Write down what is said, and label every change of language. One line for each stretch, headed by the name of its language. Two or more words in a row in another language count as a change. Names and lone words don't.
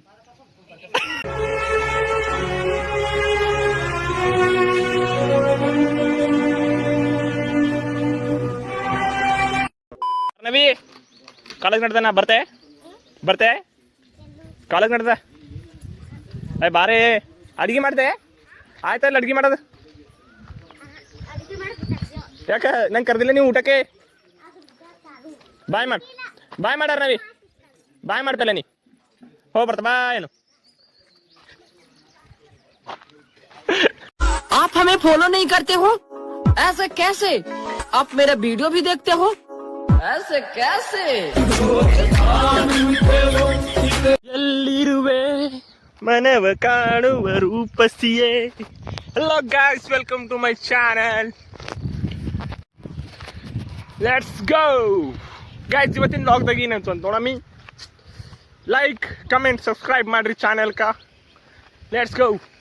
Kannada: ನವಿ ಕಾಲೇಜ್ ನಡ್ದ ನಾ ಬರ್ತೆ ಕಾಲೇಜ್ ನಡ್ದ ಅಯ್ಯ ಬಾರೇ ಅಡಿಗೆ ಮಾಡ್ದೆ ಆಯ್ತಲ್ಲ ಅಡಿಗೆ ಮಾಡೋದು ಯಾಕೆ ನಂಗೆ ಕರೆದಿಲ್ಲ ನೀವು ಊಟಕ್ಕೆ ಬಾಯ್ ಮಾಡಾರ ನವಿ ಬಾಯ್ ಮಾಡ್ತಲ್ಲ ನೀ ಹೋಗಿ ಬರ್ತ ಬಾಯ್ ಏನು
Hindi: आप हमें फॉलो नहीं करते हो ऐसे कैसे आप मेरा वीडियो भी देखते हो ऐसे कैसे
Kannada: ಎಲ್ಲಿರುವೆ ಮನವ ಕಾಣುವ ರೂಪಸಿಯೇ
English: Hello guys welcome to my channel let's go guys
Kannada: ಇವತ್ತಿನ ಲಾಗ್ದಾಗ ಏನಂತ ನೋಡಮ್ಮಿ
English: like comment subscribe
Kannada: ಮಾಡ್ರಿ ಚಾನಲ್ಕ
English: let's go